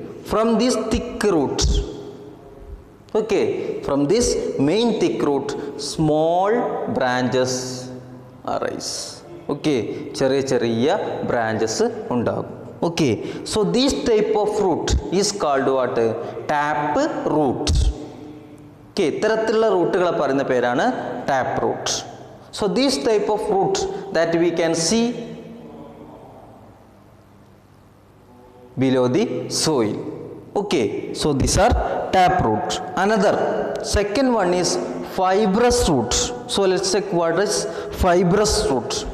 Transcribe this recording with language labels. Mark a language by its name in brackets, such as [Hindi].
[English] From this thick root, okay, from this main thick root, small branches arise. [Malayalam] Okay, ചെറിയ branches ഉണ്ടാകും. [English] Okay, so this type of root is called what? Tap root. [Malayalam] Okay, ഇത്തരത്തിലുള്ള റൂട്ടുകളെ പറയുന്ന പേരാണ് tap root. [English] So this type of root that we can see below the soil. Okay, so these are tap root. Another second one is fibrous root. So let's check what is fibrous root.